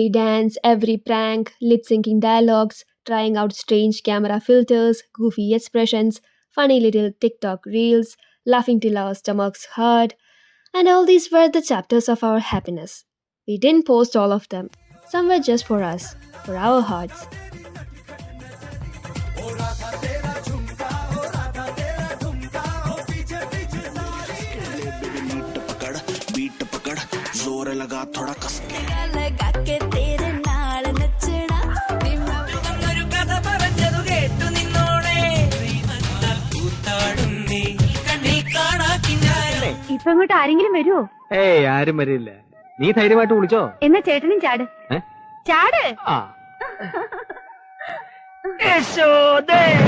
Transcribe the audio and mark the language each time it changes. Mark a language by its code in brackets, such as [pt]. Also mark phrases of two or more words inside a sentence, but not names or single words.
[en] dance, every prank, lip-syncing dialogues, trying out strange camera filters, goofy expressions, funny little TikTok reels, laughing till our stomachs hurt. And all these were the chapters of our happiness. We didn't post all of them. Some were just for us, for our hearts. [hi] लगा थोड़ा कस के [pa] ਲਗਾ ਕੇ ਤੇਰੇ ਨਾਲ ਨੱਚਣਾ [ml] ഒരു കഥ പറഞ്ഞതു കേട്ടു നിന്നോടെ കൂത്താടുന്നേ കണ്ണി കാണാക്കിഞ്ഞാലേ. ഇപ്പൊ ഇങ്ങോട്ട് ആരെങ്കിലും വരുമോ? ഏയ് ആരും വരില്ല. നീ ധൈര്യമായിട്ട് വിളിച്ചോ. എന്നാ ചേട്ടനും ചാട്. ചാട്. യശോദേ